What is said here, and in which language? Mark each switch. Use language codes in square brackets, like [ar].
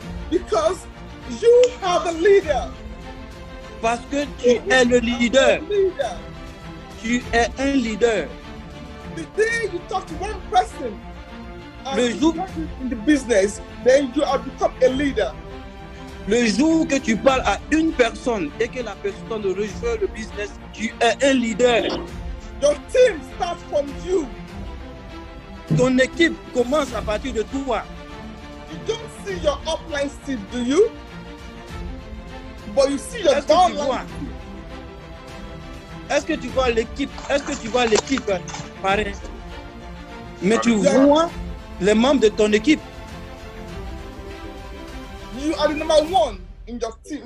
[en] Because you are the leader. [fr] Parce que tu es le leader. Tu es un leader. [en] The day you talk to one person, [fr] le jour [en] in the business, then you have become a leader. [fr] Le jour que tu parles à une personne et que la personne rejoint le business, tu es un leader. [en] Your team starts from you. [fr] Ton équipe commence à partir de toi. [en] You don't see your upline still, do you? But you see your downline. [fr] Est-ce que tu vois l'équipe? Est-ce que tu vois l'équipe pareil? Mais tu vois les membres de ton équipe. [en] You are the number one in your team.